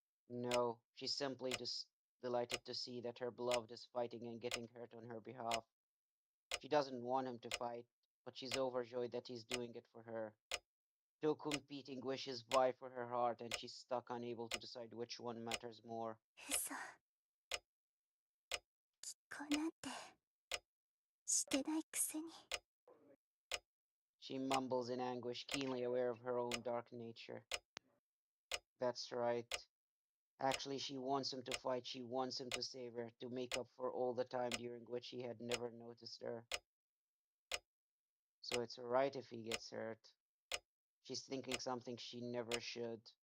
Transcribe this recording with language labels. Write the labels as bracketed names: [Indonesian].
[English] No, she's simply just delighted to see that her beloved is fighting and getting hurt on her behalf. She doesn't want him to fight, but she's overjoyed that he's doing it for her. Two competing wishes vie for her heart, and she's stuck unable to decide which one matters more. [Japanese] 嘘。結婚なんてしてないくせに。 [English] She mumbles in anguish, keenly aware of her own dark nature. That's right. Actually, she wants him to fight. She wants him to save her, to make up for all the time during which he had never noticed her. So it's right if he gets hurt. She's thinking something she never should.